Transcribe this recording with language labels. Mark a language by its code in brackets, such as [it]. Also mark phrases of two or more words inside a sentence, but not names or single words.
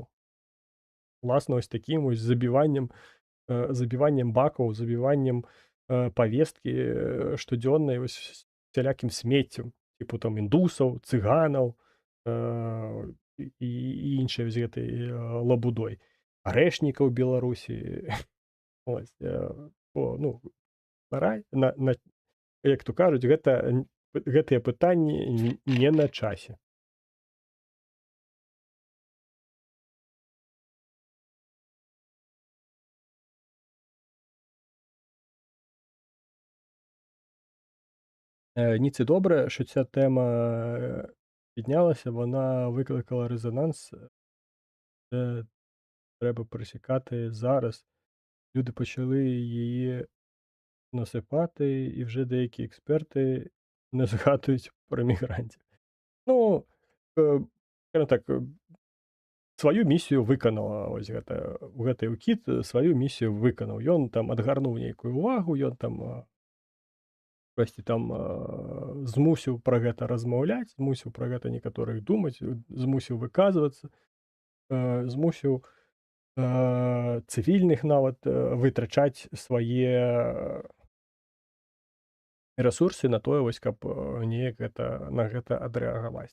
[be] Уласна, вось такім вось забіваннем бакаў, забіваннем, павесткі, штодзённай вось усялякім смеццем, тыпу там індусаў, цыганаў, і іншай вось гэтай, лабудой. Арэшнікаў Беларусі. Ось, ну, як то кажуць, гэтыя пытанні не на часе. [uk] Ніц і добре, що ця тема, піднялася, вона викликала резонанс, це треба пресікати зараз. люди почали її насипати, і вже деякі експерти не згадують про мігрантів. Ну, скажімо так, [be] сваю місію выканала ось гэты ўкід сваю місію выканаў. Ён там адгарнуў нейкую ўвагу, ён там штосьці там змусіў пра гэта размаўляць, змусіў пра гэта некаторых думаць, змусіў выказвацца, змусіў цывільных нават вытрачаць свае рэсурсы на тое вось, каб неяк на гэта адрэагаваць.